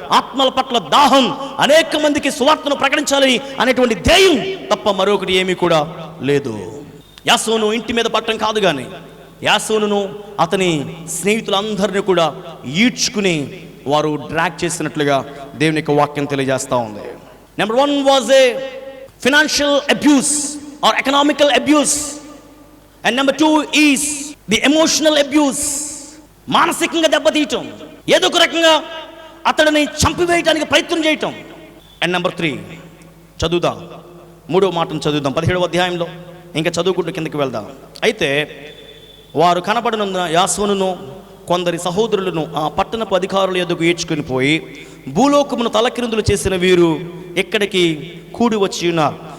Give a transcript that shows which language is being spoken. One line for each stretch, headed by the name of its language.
Telugu: ఆత్మల పట్ల దాహం, అనేక మందికి సువార్తను ప్రకటించాలని అనేటువంటి ధ్యేయం తప్ప మరొకటి ఏమీ కూడా లేదు. యాసోను ఇంటి మీద పట్టడం కాదు, కానీ యాసోనును అతని స్నేహితులందరినీ కూడా ఈడ్చుకుని వారు డ్రాగ్ చేసినట్లుగా దేవుని యొక్క వాక్యం తెలియజేస్తూ ఉంది.
English: Number 1 was a financial abuse or economical abuse, and number 2 is the emotional abuse.
Telugu: మానసికంగా దెబ్బతీయటం, ఏదో ఒక రకంగా అతడిని చంపివేయడానికి ప్రయత్నం చేయటం. అండ్ నెంబర్ 3 చదువుదాం, 3వ మాటను చదువుదాం 17వ అధ్యాయంలో. ఇంకా చదువుకుంటూ కిందకి వెళ్దాం. అయితే వారు కనబడినందున యాసోనును కొందరి సహోదరులను ఆ పట్టణపు అధికారుల ఎదుగు ఈడ్చుకుని పోయి భూలోకమును తలకిందులు చేసిన వీరు ఇక్కడికి కూడి వచ్చి ఉన్నారు.